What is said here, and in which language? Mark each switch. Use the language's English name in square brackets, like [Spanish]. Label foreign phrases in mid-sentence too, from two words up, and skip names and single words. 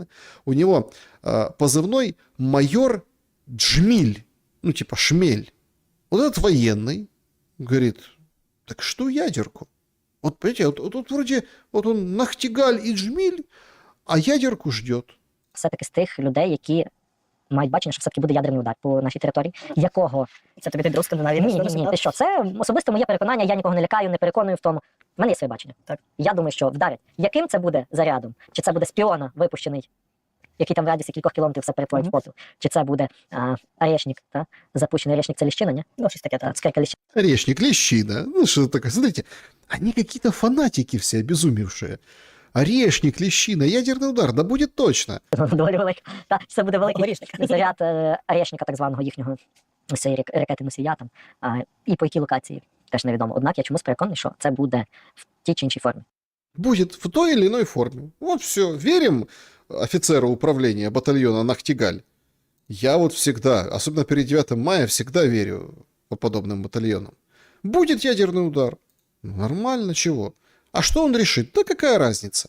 [Russian] У него позывной майор Джмиль, типа Шмель. Вот этот военный говорит, так что ядерку? Вот, понимаете, вот вроде вот он Нахтигаль и Джмиль, а ядерку ждет. [Ukrainian] Все-таки з тих людей, які мають бачення, що все-таки буде ядерний удар по нашій території, якого... Це тобі до Скандинавії? Ні, ти що, це особисто моє переконання, я нікого не лякаю, не переконую в тому. В мене є своє бачення. Так. Я думаю, що вдарять. Яким це буде зарядом? Чи це буде з випущений, який там в радіусі кількох кілометрів все перетворить в попіл? Чи це буде орешник, запущений орешник, це ліщина, ні? Щось таке, так. Скільки ліщина? [Russian] Орешник, лещина. Что это такое? Смотрите, они какие-то фанатики все обезумевшие. Орешник, лещина, ядерный удар, да будет точно. [Ukrainian] Доволі великий. Це буде великий [Russian] Орешник. [Ukrainian] заряд орешника, так званого їхнього, цієї ракети носія там. І по якій локації, теж невідомо. Однак я чомусь переконаний, що це буде в тій чи іншій формі. [Russian] Будет в той или иной форме. Вот все. Верим офицеру управления батальона Нахтигаль? Я вот всегда, особенно перед 9 мая, всегда верю по подобным батальонам. Будет ядерный удар. Нормально, чего? А что он решит? Да какая разница?